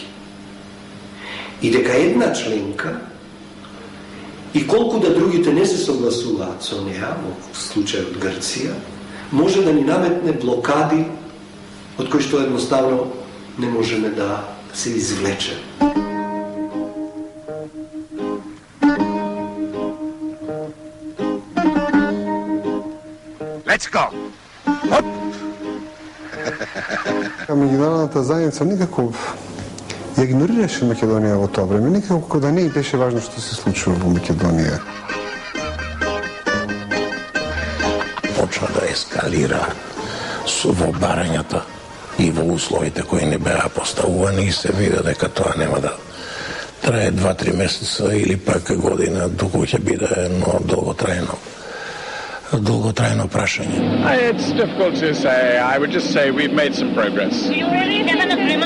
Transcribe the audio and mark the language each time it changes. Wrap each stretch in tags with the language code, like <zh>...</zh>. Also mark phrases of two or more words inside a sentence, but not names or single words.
<mk>И дека една членка, и колку да другите не се согласуваат со неа, во случајот Грција, може да ни наметне блокади од кои што едноставно не можеме да се извлечеме.</mk> <en>Let's go!</en> <mk>Меѓународната заедница никако ја игнорираше Македонија во тоа време, никако да не беше важно што се случува во Македонија. Почна да ескалира во барањата и во условите кои не беа поставувани и се види дека тоа нема да трае 2-3 месеца или пак година, туку ќе биде едно долготрајно прашање.</mk> <en>It's difficult to say. I would just say we've made some progress. Do you already have an agreement?</en>